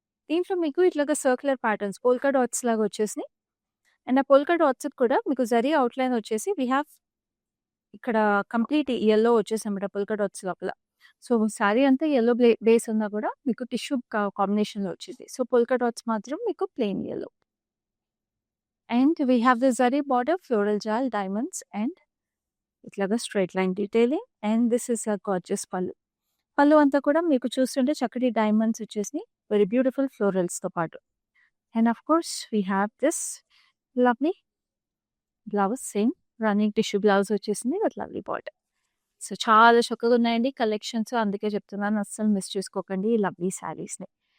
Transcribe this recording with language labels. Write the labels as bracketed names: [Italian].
[Telugu] దీంట్లో మీకు ఇట్లాగా సర్క్యులర్ ప్యాటర్న్స్ పోల్కా డాట్స్ లాగా వచ్చేసినాయి. అండ్ ఆ పోల్కా డాట్స్‌కి కూడా మీకు జరీ అవుట్‌లైన్ వచ్చేసి వి హావ్ ఇక్కడ కంప్లీట్ యెల్లో వచ్చేసనమాట పోల్కా డాట్స్ లోపల. సో, శారీ అంతా యెల్లో బేస్ ఉన్నా కూడా మీకు టిష్యూ కాంబినేషన్‌లో వచ్చింది. సో, పోల్కా డాట్స్ మాత్రం మీకు plain yellow. [English] And we have the zari border, floral jal, diamonds, and ఇట్లాగా straight line detailing. And this is a gorgeous pallu. [Telugu] పళ్ళు అంతా కూడా మీకు చూస్తుంటే చక్కటి డైమండ్స్ వచ్చేసి వెరీ బ్యూటిఫుల్ ఫ్లోరల్స్తో పాటు. [English] And of course we have this lovely blouse, same running tissue blouse వచ్చేసింది with lovely border. [Telugu] సో చాలా చక్కగా ఉన్నాయండి కలెక్షన్స్, అందుకే చెప్తున్నాను అస్సలు మిస్ చేసుకోకండి ఈ లవ్లీ శారీస్ని.